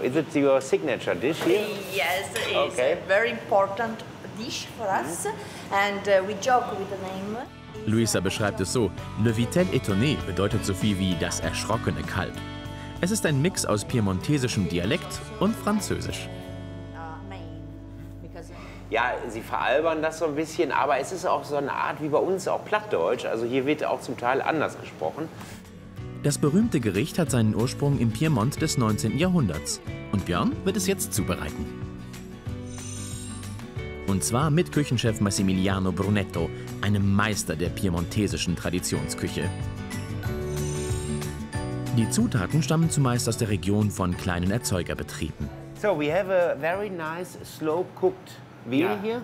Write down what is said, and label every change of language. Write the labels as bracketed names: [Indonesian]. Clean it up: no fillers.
[English] Is it your signature dish here? Yes, it is. Okay. A very important dish for us. And we joke with the name. [German] Luisa beschreibt es so: Le Vitel Etonné bedeutet so viel wie das erschrockene Kalb. Es ist ein Mix aus piemontesischem Dialekt und Französisch. Ja, sie veralbern das so ein bisschen, aber es ist auch so eine Art wie bei uns auch Plattdeutsch. Also hier wird auch zum Teil anders gesprochen. Das berühmte Gericht hat seinen Ursprung im Piemont des 19. Jahrhunderts. Und Björn wird es jetzt zubereiten. Und zwar mit Küchenchef Massimiliano Brunetto, einem Meister der piemontesischen Traditionsküche. Die Zutaten stammen zumeist aus der Region von kleinen Erzeugerbetrieben. [English] So, we have a very nice slow-cooked veal here.